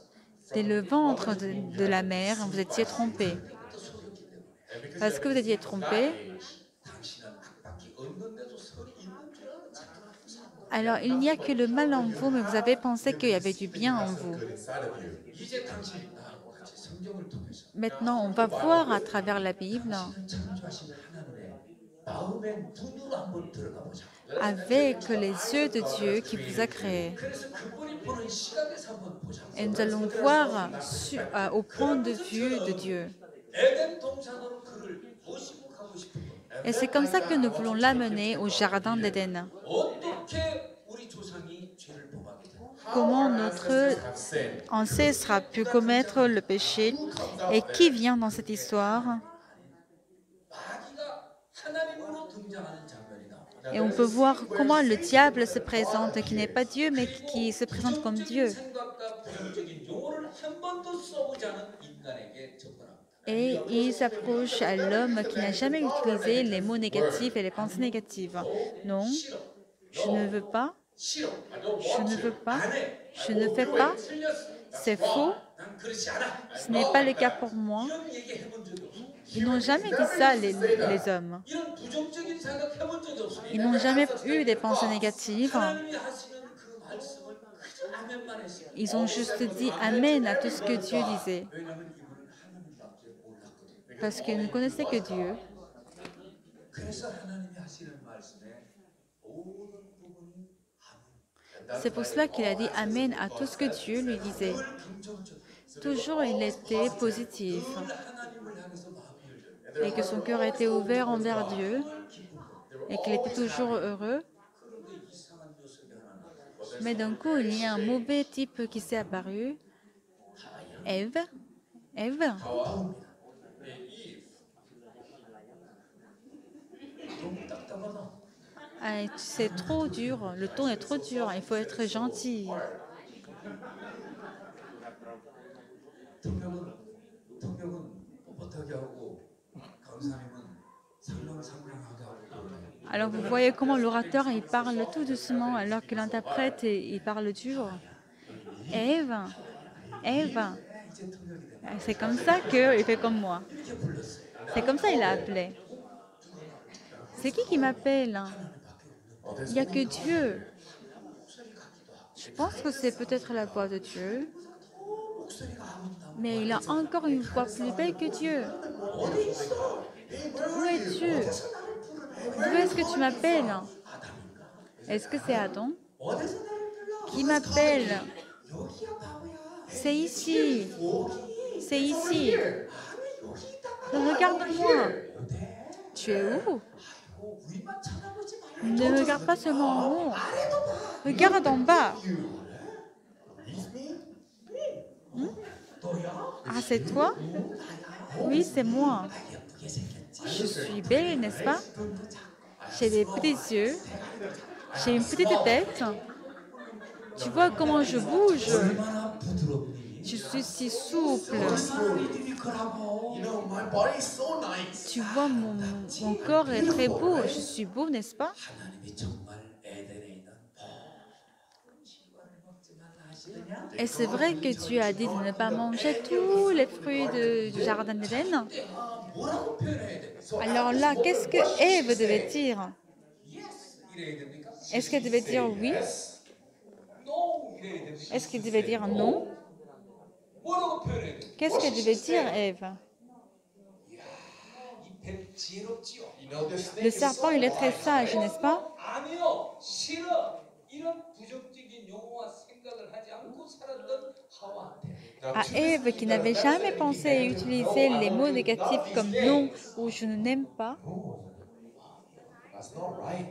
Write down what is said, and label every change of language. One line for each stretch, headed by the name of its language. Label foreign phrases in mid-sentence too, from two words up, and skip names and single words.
French: Dès le ventre de la mère, vous étiez trompé.
Korean: 또 속였기 때문에
French: Parce que vous étiez trompé,
Korean: 당신은 악밖에 없는데도 선이 있는 줄 알고 착각하고 산 거야.
French: alors il n'y a que le mal en vous, mais vous avez pensé qu'il y avait du bien en vous.
English: Good inside of you.
Korean: 이제 당신이 나하고 같이 성경을 통해서
French: Maintenant, on va voir à travers la Bible,
Korean: 창조하신 하나님의 마음의 눈으로 한번 들어가 보자.
French: avec les yeux de Dieu qui vous a créé.
Korean: 그래서 그분이 보는 시각에서 한번 보자.
French: Et nous allons voir au point de vue de Dieu.
Korean: 에덴 동산으로 그를 모시고 가고 싶은 거.
French: Et c'est comme ça que nous voulons l'amener au jardin d'Éden.
Korean: 어떻게 우리 조상이 죄를 범하게 돼?
French: Comment notre
English: Have sinned.
French: ancêtre a pu commettre le péché et qui vient dans cette histoire.
Korean: 마귀가 하나님으로 등장하는 장면이 나옵니다.
French: Et on peut voir comment le diable se présente, qui n'est pas Dieu, mais qui se présente comme Dieu.
Korean: 생각과 부정적인 용어를 한 번도 써보지 않은 인간에게 접근합니다.
French: Et il s'approche à l'homme qui n'a jamais utilisé les mots négatifs et les pensées négatives. Non,
Korean: 싫어.
French: je ne veux pas,
Korean: 싫어.
English: I don't
French: je
English: want
French: ne
English: to.
French: veux pas,
Korean: 안 해.
French: je ne fais pas,
Korean: 틀렸어.
French: c'est faux,
Korean: 난 그렇지 않아.
French: ce n'est pas le cas pour moi.
Korean: 이런 얘기 해본 적이 없어.
French: Ils n'ont jamais dit ça, les hommes.
Korean: 이런 부정적인 생각 해본 적이 없어.
French: Ils n'ont jamais eu des pensées négatives.
Korean: 하나님이 하시는 그 말씀을 그저 아멘만 했어요.
French: Ils ont juste dit Amen à tout ce que Dieu disait.
Korean: 왜냐하면 이분은 하나님밖에 몰랐거든요.
French: Parce qu'ils ne connaissaient que Dieu.
Korean: 그래서 하나님이 하시는 말씀에 모든 부분이 아멘.
French: C'est pour cela qu'il a dit Amen à tout ce que Dieu lui disait.
Korean: 늘 긍정적.
French: Toujours, il était positif.
Korean: 늘 하나님을 향해서 마음이 열려.
French: Et que son cœur était ouvert envers Dieu. Et qu'il était toujours heureux.
Korean: 그런데 이상한 녀석이 하나 나와요.
French: Mais d'un coup, il y a un mauvais type qui s'est apparu. Ève. Ève. Eve.
Korean: 너무 답답하다.
French: Ah, c'est trop dur. Le ton est trop dur. Il faut être gentil.
Korean: 통역은 뻣뻣하게 하고 강사님은 상냥하게 하고 그러네.
French: Alors vous voyez comment l'orateur il parle tout doucement alors que l'interprète il parle dur. Ève, Ève.
Korean: 이제 통역이 돼.
French: C'est comme ça qu'il fait comme moi.
Korean: 이렇게 불렀어요.
French: C'est comme ça il a appelé. C'est qui m'appelle? Il n'y a que Dieu. Je pense que c'est peut-être la voix de Dieu.
Korean: 목소리가 아름다워.
French: Mais il a encore une voix plus belle que Dieu.
Korean: 어디 있어?
French: Où es-tu? D'où est-ce que tu m'appelles? Est-ce que c'est Adam?
Korean: 어디서 나를 불러?
French: Qui m'appelle?
Korean: 여기야 바보야.
French: C'est ici. C'est ici.
Korean: 아니 여기 있다.
French: Regarde-moi. Tu es où?
Korean: 아이고 위만 쳐다보지 말고
French: Ne regarde pas seulement en haut.
Korean: 아래도 봐.
French: Regarde en bas.
Korean: 너야?
French: Ah, c'est toi? Oui, c'est moi.
Korean: 예쁘게 생겼지.
French: Je suis belle, n'est-ce pas? J'ai des petits yeux. J'ai une petite tête. Tu vois comment je bouge?
Korean: 얼마나 부드럽니?
French: Je suis si souple.
Korean: 미미컬하고.
English: You know, my body is so nice.
French: Tu vois, mon corps est très beau. Je suis beau, n'est-ce pas?
Korean: 하나님이 정말 에덴에 있는 모든 식물을 먹지 말라 하시느냐?
French: Et c'est vrai que Dieu a dit de ne pas manger tous les fruits du jardin d'Éden.
Korean: 뭐라고 표현해야 돼?
French: Alors là, qu'est-ce que Ève devait dire?
Korean: Yes 이래야 됩니까?
French: Est-ce qu'elle devait dire oui?
Korean: No 이래야 됩니까?
French: Est-ce qu'elle devait dire non?
Korean: 뭐라고 표현해야 돼?
French: Qu'est-ce qu'elle devait dire, Ève?
Korean: 이 지혜롭지요.
English: You know this
French: Le
English: snake is
French: serpent,
English: so
French: il est très
English: wise.
French: sage, n'est-ce pas?
Korean: 아니요, 싫어. 이런 부정적인 용어와 생각을 하지 않고 살았던 하와한테
English: Now,
French: À
English: to this
French: Ève, qui
English: Eve
French: n'avait
English: that
French: jamais
English: never
French: pensé
English: said
French: à
English: anything, no,
French: utiliser
English: I
French: les mots
English: don't
French: négatifs
English: love these
French: comme non
English: things.
French: ou je ne n'aime pas,
English: No, that's not right.